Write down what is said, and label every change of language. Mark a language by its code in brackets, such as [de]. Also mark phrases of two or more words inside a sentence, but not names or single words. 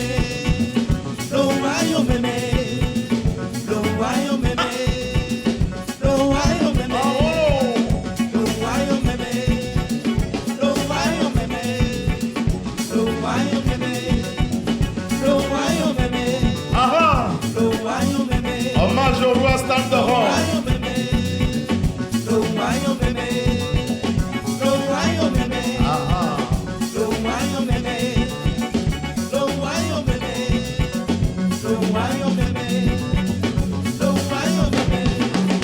[yo] Lo ayo meme. Lo ayo meme. Lo ayo meme. Lo ayo meme. Lo ayo meme. Lo ayo meme. Lo ayo meme. Aha. Lo ayo meme. [fr] Hommage au roi Stan de [yo] Lo [fr] Rome. [yo] ayo meme. Lo ayo meme. Lo ayo meme. Aha. Lo ayo meme. Lo ayo meme. Lo ayo meme. Lo ayo meme.